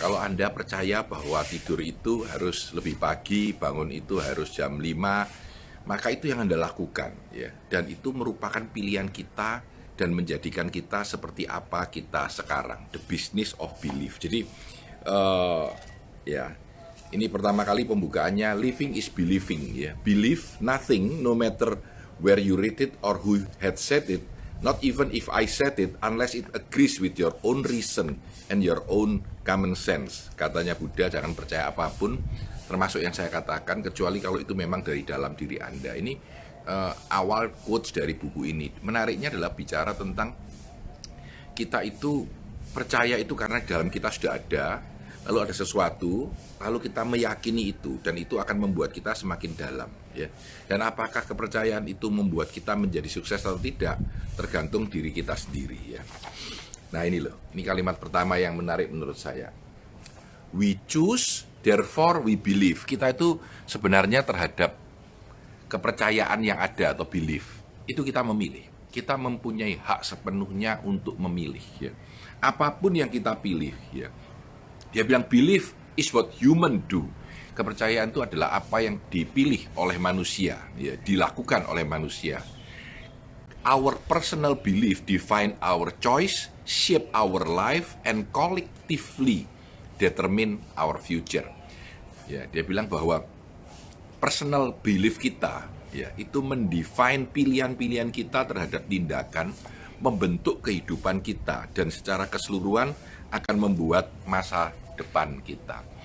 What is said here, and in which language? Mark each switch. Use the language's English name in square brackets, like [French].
[Indonesian] Kalau Anda percaya bahwa tidur itu harus lebih pagi, bangun itu harus jam 5, maka itu yang Anda lakukan ya. Dan itu merupakan pilihan kita dan menjadikan kita seperti apa kita sekarang. The Business of Belief. Jadi ya, ini pertama kali pembukaannya, [English] living is believing [Indonesian] ya. [English] Believe nothing no matter where you read it or who had said it, not even if I said it, unless it agrees with your own reason and your own common sense. [Indonesian] Katanya Buddha, jangan percaya apapun termasuk yang saya katakan, kecuali kalau itu memang dari dalam diri Anda. Ini awal quotes dari buku ini. Menariknya adalah bicara tentang kita itu percaya itu karena dalam kita sudah ada, lalu ada sesuatu, lalu kita meyakini itu, dan itu akan membuat kita semakin dalam ya. Dan apakah kepercayaan itu membuat kita menjadi sukses atau tidak, tergantung diri kita sendiri ya. Nah ini loh, ini kalimat pertama yang menarik menurut saya. [English] We choose, therefore we believe. [Indonesian] Kita itu sebenarnya terhadap kepercayaan yang ada atau belief, itu kita memilih. Kita mempunyai hak sepenuhnya untuk memilih ya. Apapun yang kita pilih ya. Dia bilang [English] belief is what human do. [Indonesian] Kepercayaan itu adalah apa yang dipilih oleh manusia ya, dilakukan oleh manusia. [English] Our personal belief define our choice, shape our life, and collectively determine our future. [Indonesian] Ya, dia bilang bahwa personal belief kita ya itu mendefine pilihan-pilihan kita terhadap tindakan, membentuk kehidupan kita, dan secara keseluruhan akan membuat masa depan kita.